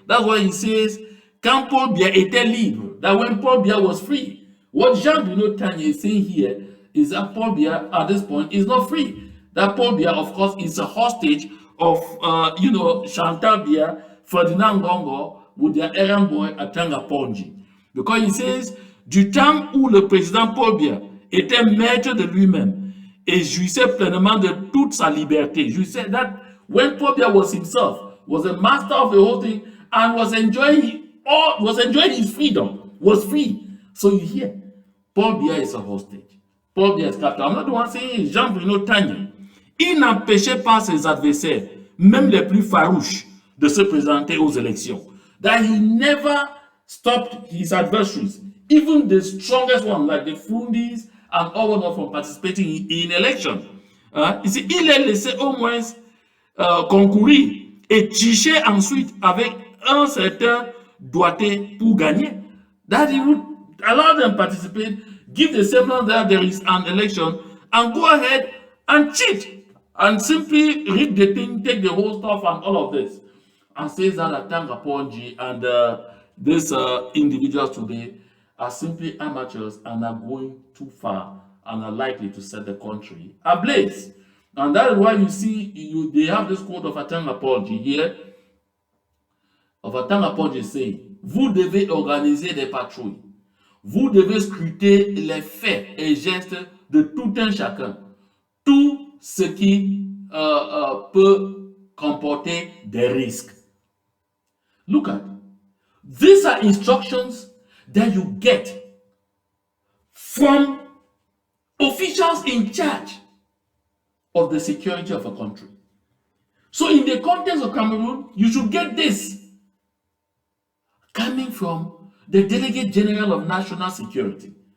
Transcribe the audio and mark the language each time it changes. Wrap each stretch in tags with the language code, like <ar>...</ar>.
<en>That's why he says,</en> <fr>quand Paul Biya était libre,</fr> <en>that when Paul Biya was free. What Jean-Bruno Tanya is saying here is that Paul Biya at this point is not free. That Paul Biya, of course, is a hostage of, Chantal Biya, Ferdinand Gongo, with their errand boy Atanga Ponji. Because he says,</en> <fr>du temps où le président Paul Biya était maître de lui-même et jouissait pleinement de toute sa liberté.</fr> <en>You said that when Paul Biya was himself, was a master of the whole thing, and was enjoying his freedom, was free. So you hear, Paul Biya is a hostage. Paul Biya is captive. I'm not the one saying Jean-Bruno Tanya.</en> <fr>Il n'empêchait pas ses adversaires, même les plus farouches, de se présenter aux élections.</fr> <en>That he never stopped his adversaries, even the strongest ones like the Fundis and all of them, from participating in election.</en> <fr>Il les laissait au moins concourir et tricher ensuite avec un certain doigté pour gagner.</fr> <en>That he would allow them to participate, give the semblance that there is an election, and go ahead and cheat and simply rig the thing, take the whole stuff and all of this. And says that Atanga Ponji and these individuals today are simply amateurs and are going too far and are likely to set the country ablaze. And that is why you see they have this quote of Atanga Ponji here, of Atanga Ponji saying,</en> <fr>vous devez organiser des patrouilles. Vous devez scruter les faits et gestes de tout un chacun. Tout ce qui peut comporter des risques.</fr> <en>Look at, these are instructions that you get from officials in charge of the security of a country. So in the context of Cameroon, you should get this coming from the Delegate General of National Security.</en>